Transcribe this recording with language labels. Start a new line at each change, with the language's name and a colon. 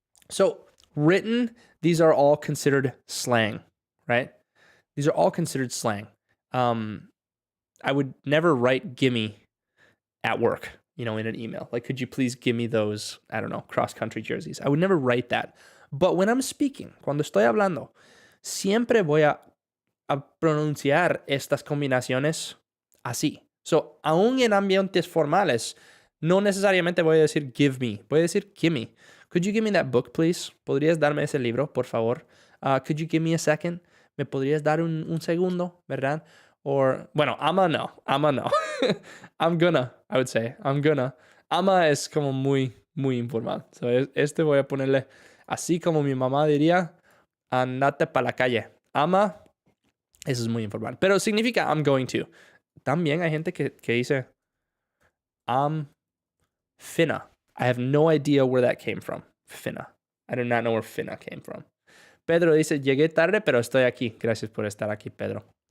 English: So, written, these are all considered slang, right? These are all considered slang. I would never write gimme at work, you know, in an email. Like, could you please give me those, I don't know, cross-country jerseys? I would never write that. But when I'm speaking,
Spanish: cuando estoy hablando, siempre voy a pronunciar estas combinaciones así. So, aún en ambientes formales, no necesariamente voy a decir give me. Voy a decir gimme.
English: Could you give me that book, please?
Spanish: ¿Podrías darme ese libro, por favor?
English: Could you give me a second?
Spanish: ¿Me podrías dar un segundo, verdad? Or, bueno, ama no.
English: I'm gonna, I would say. I'm gonna.
Spanish: Ama es como muy informal. So, este voy a ponerle así como mi mamá diría, andate para la calle. Ama, eso es muy informal. Pero significa
English: I'm going to.
Spanish: También hay gente que dice I'm finna.
English: I have no idea where that came from. Finna. I do not know where finna came from.
Spanish: Pedro dice, llegué tarde, pero estoy aquí. Gracias por estar aquí, Pedro.